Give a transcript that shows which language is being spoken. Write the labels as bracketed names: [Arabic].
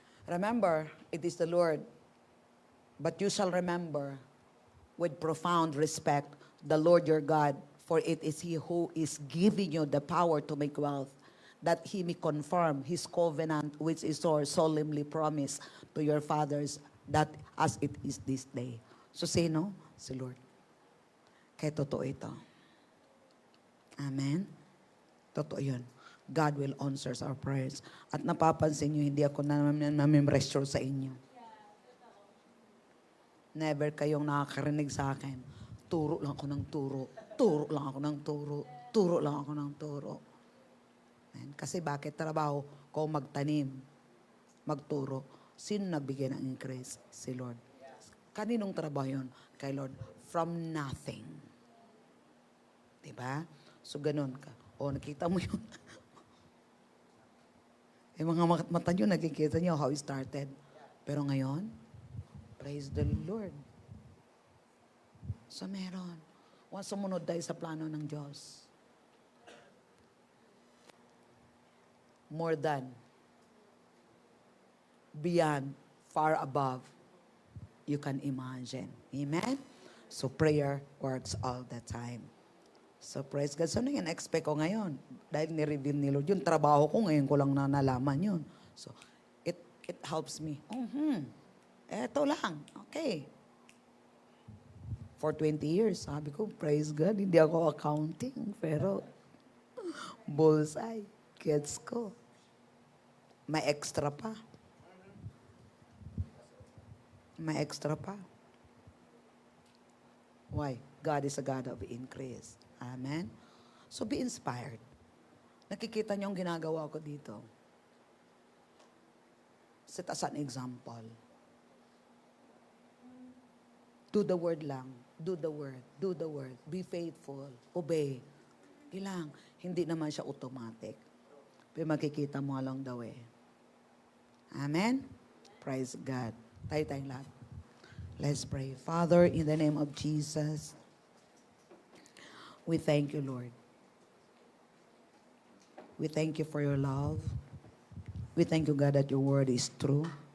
[English] Remember, it is the Lord, but you shall remember with profound respect the Lord your God, for it is He who is giving you the power to make wealth, that He may confirm His covenant which is solemnly promised to your fathers, that as it is this day. [Filipino] So sino? Si Lord. Kaya totoo ito. Amen? Totoo yun. [English] God will answer our prayers. [Filipino] At napapansin nyo, hindi ako na-memrestore sa inyo. Never kayong nakakarinig sa akin. Turo lang ako ng turo. Turo lang ako ng turo. Turo lang ako ng turo. Amen? Kasi bakit trabaho ko magtanim? magturo. Sino nagbigay ng increase? Si Lord. Kaninong trabaho yun? Kay Lord. [English] From nothing. [Filipino] Diba? So, ganun ka. O, nakita mo yun. Yung mga mata nyo, nakikita nyo [English] how it started. [Filipino] Pero ngayon, [English] praise the Lord. [Filipino] So, meron. Once sumunod tayo sa plano ng Diyos. [English] More than, beyond, far above, you can imagine. Amen? So, prayer works all the time. So, praise God. [Filipino] So, ano yung expect ko ngayon? Dahil ni-reveal ni Lord, yung trabaho ko ngayon ko lang na nalaman yun. [English] So, it helps me. [Filipino] Eto lang. [English] Okay. [Filipino] For 20 years, sabi ko, [English] praise God, [Filipino] hindi ako accounting. Pero, bullseye. Gets ko. May extra pa. May extra pa. [English] Why? God is a God of increase. Amen? So be inspired. [Filipino] Nakikita niyo ang ginagawa ko dito. [English] Set as an example. Do the word lang. Do the word. Do the word. Be faithful. Obey. Ilang. [Filipino] Hindi naman siya automatic. Pero makikita mo along the way. [English] Amen? Praise God. [Filipino] Tayo lahat. [English] Let's pray. Father, in the name of Jesus, we thank you, Lord. We thank you for your love. We thank you, God, that your word is true.